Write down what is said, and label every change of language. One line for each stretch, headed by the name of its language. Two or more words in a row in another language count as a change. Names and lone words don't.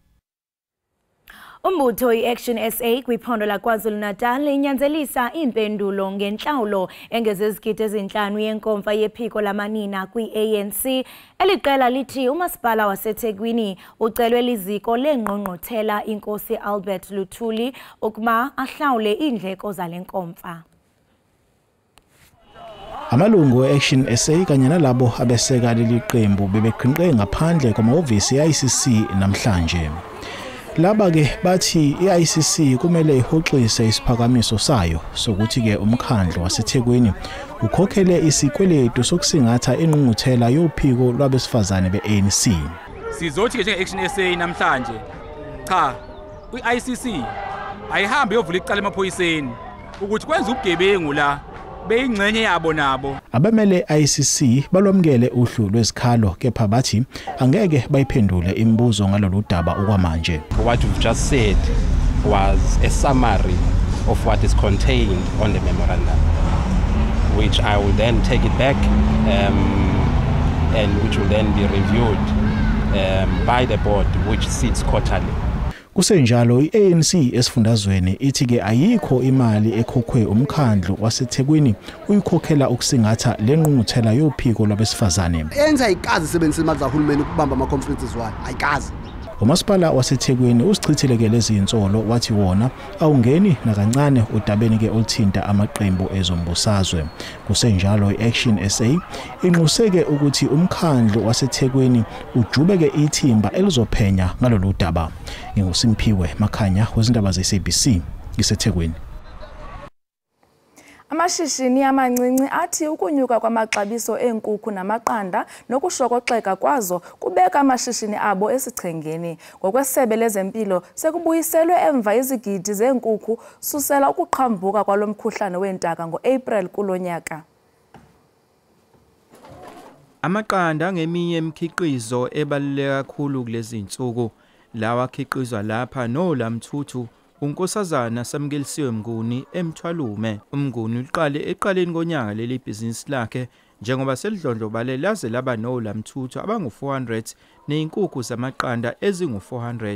Xhosa: Umbutho i-Action SA kwiphondo laKwaZulu-Natal inyanzelisa impendulo ngentlawulo engezizigidi ezintlanu yenkomfa yephiko lamanina kwi-ANC. Eliqela lithi umasipala waseThekwini ucelwe liziko lengqongqothela inkosi Albert Luthuli ukuba ahlawule iindleko zale nkomfa.
Zulu: Amalungu e-Action SA kanye nalabo abeseka leli qembu bebeqhinqe ngaphandle kwamahhovisi e-ICC namhlanje. Laba ke bathi i-ICC kumele ihoxise isiphakamiso sayo sokuthi ke umkhandlu waseThekwini ukhokhele isikweletu sokusingatha ingqungquthela yophiko lwabesifazane be-ANC. Sizothi ke njenge-Action SA namhlanje cha i-ICC ayihambe yovula icala emaphoyiseni ukuthi kwenza ubugebengu la beyingcenye yabo nabo. Abamele ICC balwamkele uhlu lwezikhalo kepha bathi angeke bayiphendule imibuzo ngalolu daba okwamanje.
English: What we've just said was a summary of what is contained on the memorandum, which I will then take it back and which will then be reviewed by the board, which sits quarterly.
Zulu: Kusenjalo i-ANC esifundazweni ithi ke ayikho imali ekhokhwe umkhandlu waseThekwini uyikhokhela ukusingatha lengqungquthela yophiko lwabesifazane. Enza ayikazi sebenzisa imali zahulumeni ukubamba ama conferences wayo ayikazi. Umasipala waseThekwini usichithile ke lezi insolo wathi wona awungeni nakancane udabeni ke oluthinta amaqembu ezombusazwe. Kusenjalo i-Action SA inquseke ukuthi umkhandlu waseThekwini ujubeke ithimba elizophenya ngalolu daba. NginguSimphiwe Makhanya wezindaba ze-SABC iseThekwini.
Xhosa: Amashishini amancinci athi ukunyuka kwamaxabiso eenkukhu namaqanda nokushokoxeka kwazo kubeka amashishini abo esichengeni. Ngokwesebe lezempilo sekubuyiselwe emva izigidi zeenkukhu susela ukuqhambuka kwalomkhuhlane weentaka ngo-April kulonyaka.
Zulu: Amaqanda ngeminye imikhiqizo ebaluleke kakhulu kulezi insuku. Lawa akhiqizwa lapha nolamthuthu unkosazana samkelisiwe Mnguni eMthwalume. Umnguni uqale eqaleni konyaka leli business lakhe njengoba selidlondlobale laze laba nolamthuthu abangu400 nezinkukhu zamaqanda ezingu400.